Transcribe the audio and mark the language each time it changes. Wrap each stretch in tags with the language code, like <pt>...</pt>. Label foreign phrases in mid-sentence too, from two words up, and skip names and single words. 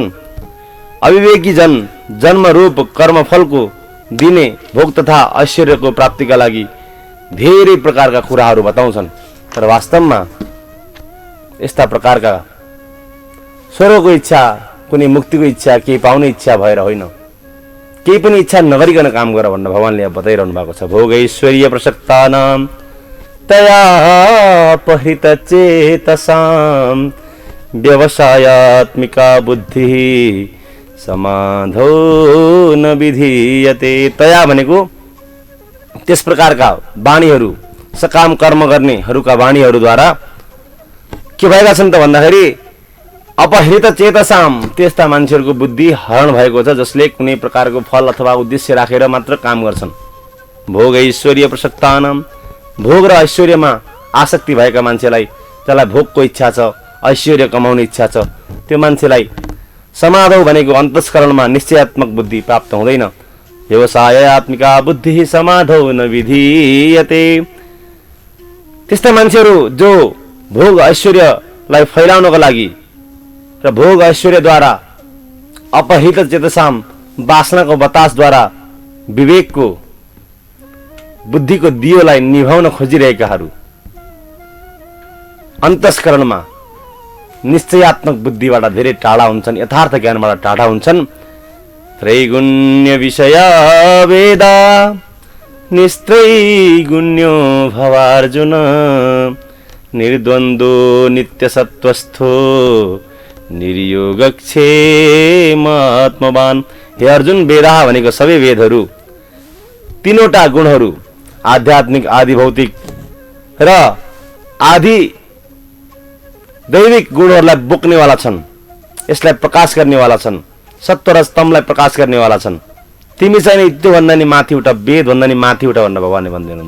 <ne>अविवेकी जन जन्म रूप कर्मफलको दिने भोग तथा ऐश्वर्यको प्राप्तिका लागि धेरै प्रकारका कुराहरू बताउँछन्। तर वास्तवमा यस्ता प्रकारका स्वर्गको इच्छा, कुनै मुक्तिको इच्छा, केही पाउने इच्छा भएर होइन, केही पनि इच्छा नगरिकन काम गर भनेर भगवानले बताइरहनु भएको छ।</ne> <sa>भोगैश्वर्य प्रसक्तानां तया अपहृत चेतसां व्यवसायात्मिका बुद्धि समाधो न विधीयते।</sa> <ne>तया भनेको त्यस प्रकारका वाणीहरू, सकाम कर्म गर्नेहरूका वाणीहरूद्वारा के भएका छन् त भन्दाखेरि</ne> <sa>अपहृत चेतसाम,</sa> <ne>त्यस्ता मान्छेहरूको बुद्धि हरण भएको छ जसले कुनै प्रकारको फल अथवा उद्देश्य राखेर मात्र काम गर्छन्।</ne> <sa>भोग ऐश्वर्य प्रसक्तानां,</sa> <ne>भोग र ऐश्वर्यमा आसक्ति भएका मान्छेलाई, जसलाई भोगको इच्छा छ, ऐश्वर्य कमाउने इच्छा छ, त्यो मान्छेलाई समाधौ भनेको अन्तस्करणमा निश्चयात्मक बुद्धि प्राप्त हुँदैन।</ne> <sa>व्यवसायात्मिका बुद्धि समाधौ न विधीयते।</sa> <ne>त्यस्ता मान्छेहरू जो भोग ऐश्वर्यलाई फैलाउनको लागि र भोग ऐश्वर्यद्वारा</ne> <sa>अपहृत चेतसाम</sa> <ne>वासनाको बतासद्वारा विवेकको बुद्धिको दियोलाई निभाउन खोजिरहेकाहरू अन्तस्करणमा निश्चयात्मक बुद्धिबाट धेरै टाढा हुन्छन्, यथार्थ ज्ञानबाट टाढा हुन्छन्।</ne> <sa>त्रैगुण्य विषय वेदा निस्त्रैगुण्यो भवार्जुन निर्द्वन्द्वो नित्यसत्वस्थो निर्योगक्षेमात्मवान।</sa> <ne>हे अर्जुन, वेदा भनेको सबै वेदहरू तीनवटा गुणहरू आध्यात्मिक, आदि भौतिक र आदि दैविक गुणहरूलाई बोक्नेवाला छन्, यसलाई प्रकाश गर्नेवाला छन्, सत्व र स्तम्भलाई प्रकाश गर्नेवाला छन्। तिमी चाहिँ त्योभन्दा नि माथि उठा, वेदभन्दा नि माथि उठा भनेर भगवानले भन्दै हुनुहुन्छ।</ne>